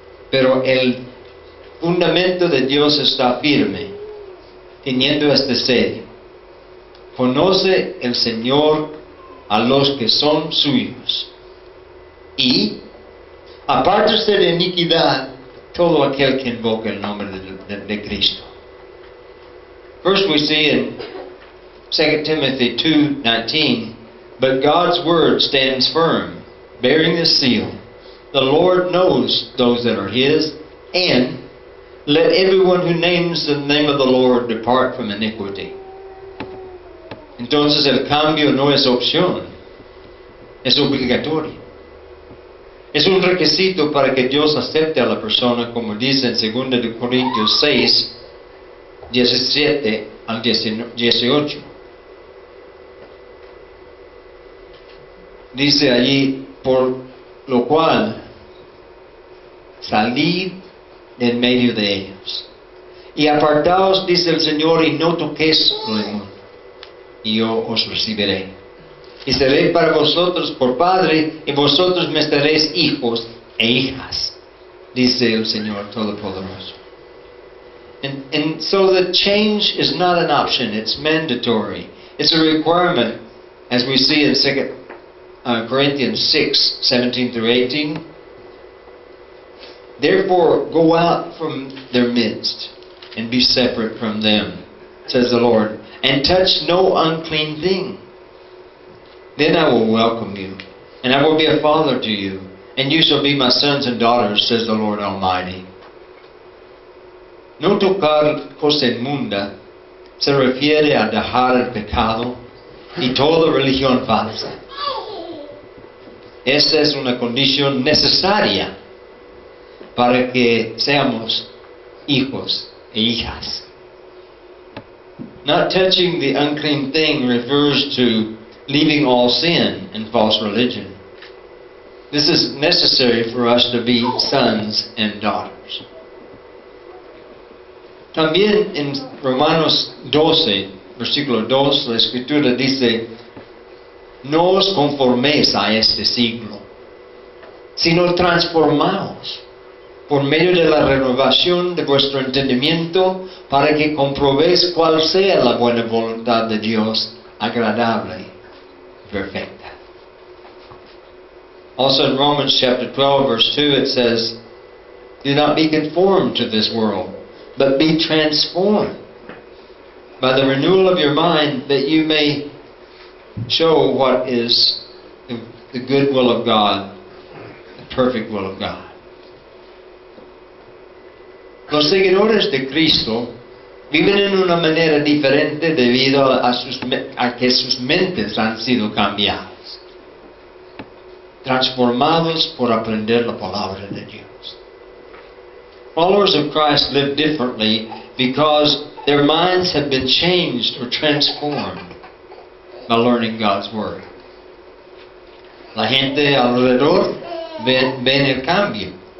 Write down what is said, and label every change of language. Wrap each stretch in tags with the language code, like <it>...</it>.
<es>Pero el fundamento de Dios está firme, teniendo este sello. Conoce el Señor a los que son suyos. Y apártese de iniquidad todo aquel que invoca el nombre de Cristo.</es> <en>First we see in 2 Timothy 2:19, but God's word stands firm, bearing the seal. The Lord knows those that are His, and let everyone who names the name of the Lord depart from iniquity.</en> <es>Entonces el cambio no es opción, es obligatorio. Es un requisito para que Dios acepte a la persona, como dice en 2 de Corintios 6, 17 al 18. Dice allí, por lo cual salid en medio de ellos y apartaos, dice el Señor, y no toquéis lo inmundo, y yo os recibiré y seré para vosotros por padre, y vosotros me seréis hijos e hijas, dice el Señor Todopoderoso.</es> <en>And so the change is not an option, it's mandatory. It's a requirement, as we see in 2 Corinthians 6:17 through 18. Therefore, go out from their midst and be separate from them, says the Lord, and touch no unclean thing. Then I will welcome you, and I will be a father to you, and you shall be my sons and daughters, says the Lord Almighty.</en> <es>No tocar cosa inmunda se refiere a dejar el pecado y toda religión falsa. Esa es una condición necesaria para que seamos hijos e hijas.</es> <en>Not touching the unclean thing refers to leaving all sin and false religion. This is necessary for us to be sons and daughters.</en> <es>También en Romanos 12, versículo 2, la Escritura dice, no os conforméis a este siglo, sino transformaos por medio de la renovación de vuestro entendimiento, para que comprobéis cuál sea la buena voluntad de Dios, agradable y perfecta.</es> <en>Also in Romans chapter 12, verse 2, it says, do not be conformed to this world, but be transformed by the renewal of your mind, that you may show what is the good will of God, the perfect will of God.</en> <es>Los seguidores de Cristo viven en una manera diferente debido a que sus mentes han sido cambiadas, transformados por aprender la palabra de Dios.</es> <en>Followers of Christ live differently because their minds have been changed or transformed by learning God's Word.</en> <es>La gente alrededor ven el cambio.</es>